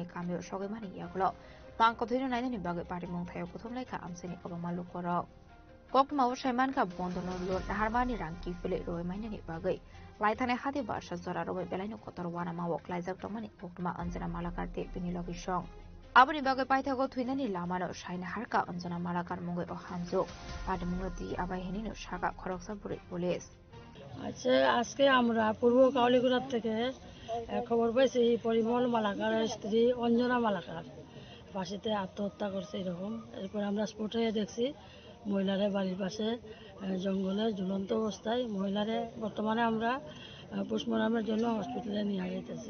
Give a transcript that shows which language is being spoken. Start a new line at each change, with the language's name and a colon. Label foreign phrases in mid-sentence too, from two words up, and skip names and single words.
Kok Borok: kamyo shogi mani yaklo mangkathai no nainani bagai pati mung thayo kuthumlai kha amseni kabama lukoro koktuma usaiman ka bondono lor harmani rangki file roi mainani bagai laithane hati barsha jora robai belaino kotor wana mawok laijak tomani koktuma Anjana Malakar te pini logi song Abani bagai paithago thuinani lamano saina harka Anjana Malakar mungai o hamjuk pati mungrati abai henino shaka khoroksa buri police
Bangla: আচ্ছা আজকে আমরা পূর্ব কাউলিগুড়ার থেকে খবর পাইছি পরিমল মালাকারের স্ত্রী অঞ্জনা মালাকার ফাঁসিতে আত্মহত্যা করছে এরকম এরপর আমরা স্পটে দেখছি মহিলারে বাড়ির পাশে জঙ্গলে ঝুলন্ত অবস্থায় মহিলারে বর্তমানে আমরা পোস্টমর্টমের জন্য হসপিটালে নিয়ে যাইতেছি